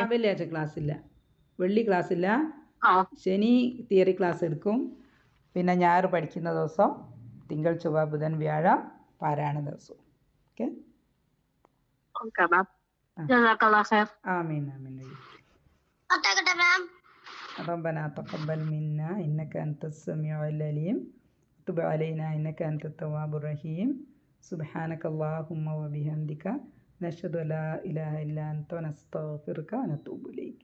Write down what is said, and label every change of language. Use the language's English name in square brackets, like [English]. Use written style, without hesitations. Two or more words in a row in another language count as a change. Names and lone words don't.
[Malayalam] വെള്ളിയാഴ്ച ക്ലാസ് ഇല്ല, വെള്ളി ക്ലാസ് ഇല്ല. ശനി തിയറി ക്ലാസ് എടുക്കും. പിന്നെ ഞായർ പഠിക്കുന്ന ദിവസം, തിങ്കൾ ചൊവ്വ ബുധൻ വ്യാഴം പാരായണ ദിവസവും. ഓക്കെ, ആമീൻ ആമീൻ. [Arabic] ربنا تقبل منا إنك أنت السميع العليم وتب علينا إنك أنت التواب الرحيم سبحانك اللهم وبحمدك نشهد أن لا إله إلا أنت ونستغفرك ونتوب إليك.